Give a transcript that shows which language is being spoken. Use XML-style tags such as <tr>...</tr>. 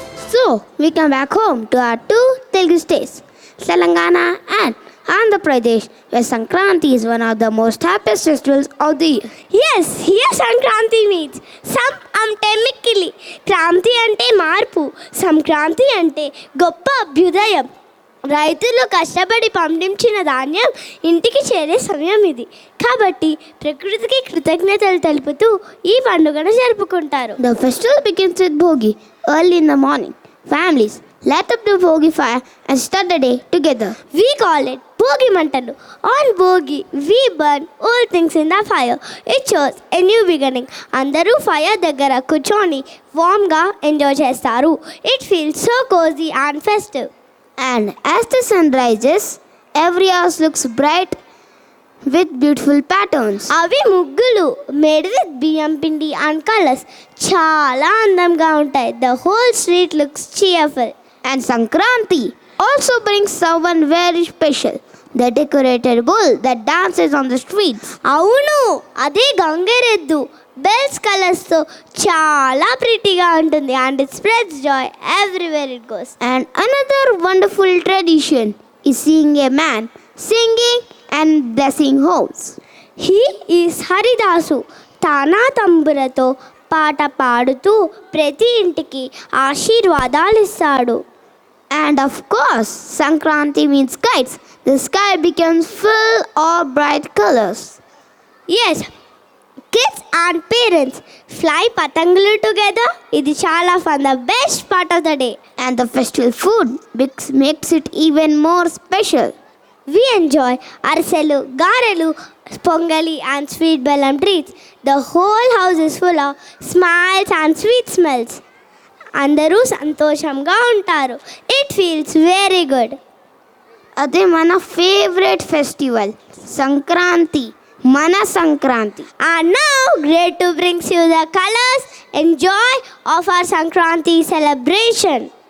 <en>So, we come back home to our two Telugu states, Telangana and Andhra Pradesh, where Sankranti is one of the most happiest festivals of the year. Yes, here Sankranti means technically.</en> <te>Kranti ante marpu, Sankranti ante goppa abhyudayam. రైతులు కష్టపడి పండించిన ధాన్యం ఇంటికి చేరే సమయం ఇది కాబట్టి ప్రకృతికి కృతజ్ఞతలు తెలుపుతూ ఈ పండుగను జరుపుకుంటారు.</te> <en>The festival begins with Bhogi early in the morning. Families light up the Bhogi fire and start the day together. We call it Bhogi Mantalu. On Bhogi, we burn old things in the fire. It shows a new beginning.</en> <te>అందరూ fire దగ్గర కూర్చొని వామ్గా enjoy చేస్తారు.</te> <en>It feels so cozy and festive. And as the sun rises, every house looks bright with beautiful patterns.</en> <te>అవి ముగ్గులు</te> <en>made with</en> <te>బియ్యం పిండి and colors చాలా అందంగా ఉంటాయి.</te> <en>The whole street looks cheerful. And Sankranti also brings someone very special. The decorated bull that dances on the streets.</en> <te>అవును, అదే గంగరెద్దు. Bells కలర్స్తో చాలా ప్రిటీగా ఉంటుంది.</te> <en>And it spreads joy everywhere it goes. And another wonderful tradition is seeing a man singing and blessing homes. He is Haridasu.</en> <te>తానా తంబురతో పాట పాడుతూ ప్రతి ఇంటికి ఆశీర్వాదాలు ఇస్తాడు.</te> <en>And of course, Sankranti means kites. The sky becomes full of bright colors. Yes, kids and parents fly patangulu together.</en> <te>Idi chala</te> <en>fun, the best part of the day. And the festival food makes it even more special. We enjoy arselu, garelu, pongali and sweet bellam treats. The whole house is full of smiles and sweet smells.</en> <te>అందరూ సంతోషంగా ఉంటారు.</te> <en>It feels very good.</en> <te>అదే మన favourite festival Sankranti, మన Sankranti.</te> <en>And now great to bring you the colors and joy of our Sankranti celebration.</en>